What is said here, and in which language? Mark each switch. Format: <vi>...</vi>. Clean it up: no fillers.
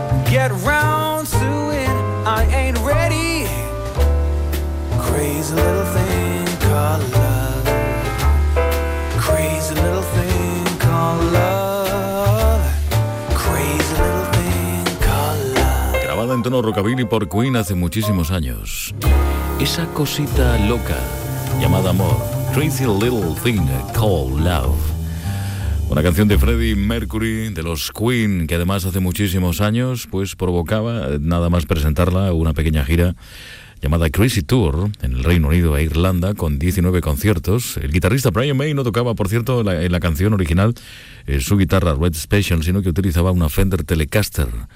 <en>Get round to it, I ain't ready. Crazy little thing called love. Crazy little thing called love. Crazy little thing called love.</en> <es>Grabada en tono rockabilly por Queen hace muchísimos años. Esa cosita loca llamada amor.</es> <en>Crazy little thing called love.</en> <es>Una canción de Freddie Mercury, de los Queen, que además hace muchísimos años, pues provocaba, nada más presentarla, una pequeña gira llamada Crazy Tour en el Reino Unido e Irlanda, con 19 conciertos. El guitarrista Brian May no tocaba, por cierto, en la canción original, su guitarra Red Special, sino que utilizaba una Fender Telecaster.</es>